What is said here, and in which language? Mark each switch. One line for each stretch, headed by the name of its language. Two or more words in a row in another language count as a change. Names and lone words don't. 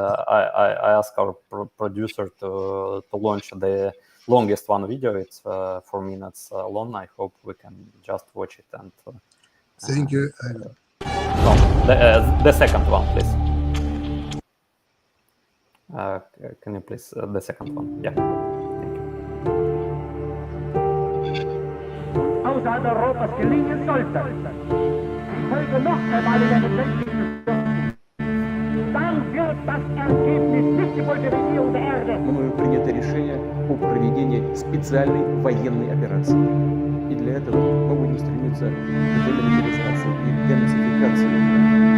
English: I asked our producer to launch the longest one video. It's 4 minutes long. I hope we can just watch it. And Thank you, Ivan. no, the second one, please. Can you please the second one? Yeah.
German: Außerhalb Europas gelingen sollte, heute noch einmal in einem Weltkrieg dann wird das Ergebnis nicht die Pulverisierung der Erde.
Russian: Мною принято решение о проведении специальной военной операции. И для этого мы будем стремиться к демилитаризации и денацификации.